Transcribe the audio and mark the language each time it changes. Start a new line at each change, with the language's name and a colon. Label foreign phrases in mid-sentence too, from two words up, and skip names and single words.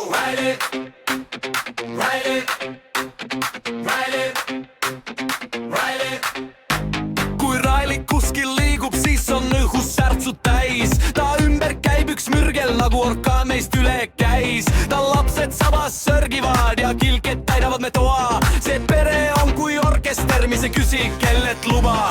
English: Ride it, ride it, ride it, ride it.
Estonian: Kui Raili kuskil liigub, siis on õhus särtsud täis. Ta ümber käib üks mürgel, nagu orkaan meist üle käis. Ta lapsed sabas sörgivad ja kilked täidavad me toa. See pere on kui orkester, mis ei küsi kellelt luba.